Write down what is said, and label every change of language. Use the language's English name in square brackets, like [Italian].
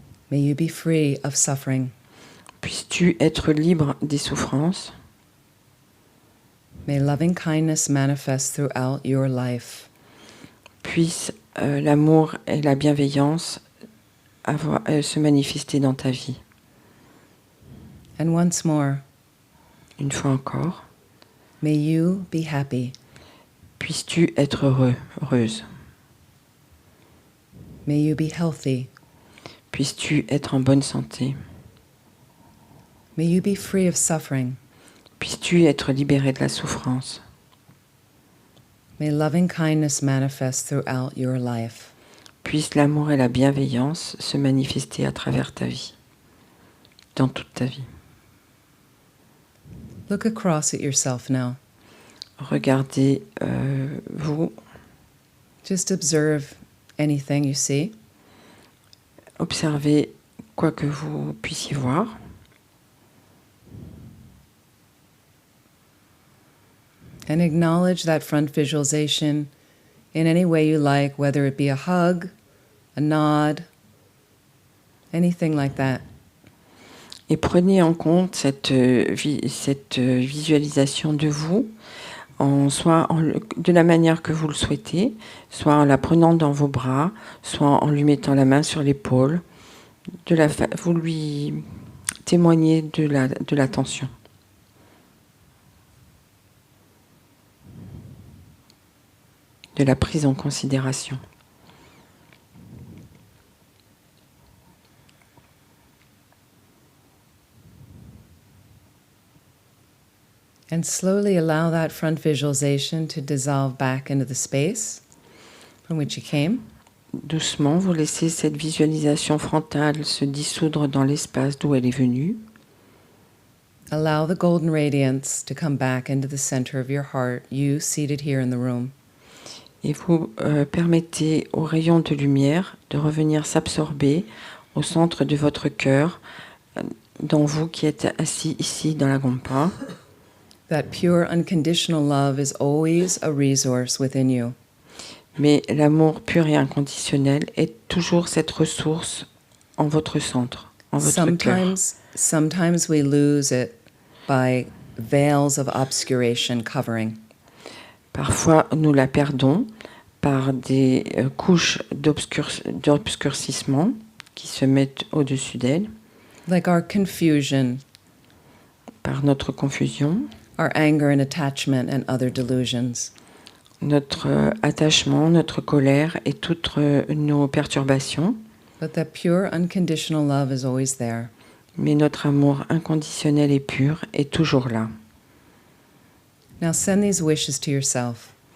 [English] May you be free of suffering. [French] puisses-tu être libre des souffrances, [English] May loving kindness manifest throughout your life. [French] puisse l'amour et la bienveillance se manifester dans ta vie. [English] And once more, [French] Une fois encore, [English] may you be happy. [French] Puisses-tu être heureux, heureuse. [English] May you be healthy. [French] Puisses-tu être en bonne santé. [English] May you be free of suffering. [French] Puisses-tu être libéré de la souffrance. [English] May loving kindness manifest throughout your life. [French] Puisse l'amour et la bienveillance se manifester à travers ta vie, dans toute ta vie. [English] Look across at yourself now. [French] Regardez vous, [English] Just observe anything you see. [French] observez quoi que vous puissiez voir. [English] And acknowledge that front visualization in any way you like, whether it be a hug, a nod, anything like that. [French] Et prenez en compte cette visualisation de vous, de la manière que vous le souhaitez, soit en la prenant dans vos bras, soit en lui mettant la main sur l'épaule. Vous lui témoignez de l'attention. De la prise en considération. [English] And slowly allow that front visualization to dissolve back into the space from which you came. [French] Doucement, vous laissez cette visualisation frontale se dissoudre dans l'espace d'où elle est venue. [English] Allow the golden radiance to come back into the center of your heart, you seated here in the room. [French] Et vous permettez aux rayons de lumière de revenir s'absorber au centre de votre cœur, dans vous qui êtes assis ici dans la gompa. [English] That pure unconditional love is always a resource within you. [French] Mais l'amour pur et inconditionnel est toujours cette ressource en votre centre, en votre cœur. [English] Sometimes we lose it by veils of obscuration covering. [French] Parfois, nous la perdons par des couches d'obscurcissement qui se mettent au-dessus d'elle. [English] Like our confusion, [French] par notre confusion, [English] our anger and attachment and other delusions. [French] Notre attachement, notre colère et toutes nos perturbations. [English] But that pure unconditional love is always there. [French] Mais notre amour inconditionnel et pur est toujours là. [English] Now send these wishes to yourself.